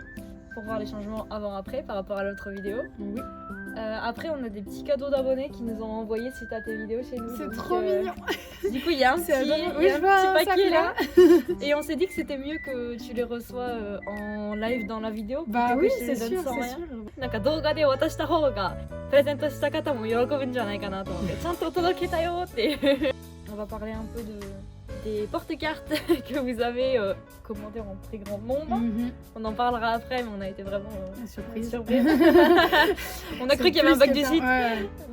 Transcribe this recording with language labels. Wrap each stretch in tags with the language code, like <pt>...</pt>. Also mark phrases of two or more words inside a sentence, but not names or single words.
<fr>Pour voir les changements avant-après par rapport à l'autre vidéo. Oui. Après on a des petits cadeaux d'abonnés qui nous ont envoyés suite à tes vidéos chez nous. C'est trop mignon. Du coup il y a un petit paquet là. Et on s'est dit que c'était mieux que tu les reçois en live dans la vidéo. Bah oui, c'est sûr, c'est sûr.</fr> <ja>なんか動画で渡した方がプレゼントした方も喜ぶんじゃないかなと思ってちゃんと届けたよっていう。</ja> <fr>On va parler un peu des porte-cartes que vous avez commandées en très grand nombre. On en parlera après, mais on a été vraiment surprise. On a cru qu'il y avait un bug du site. Ouais.</fr>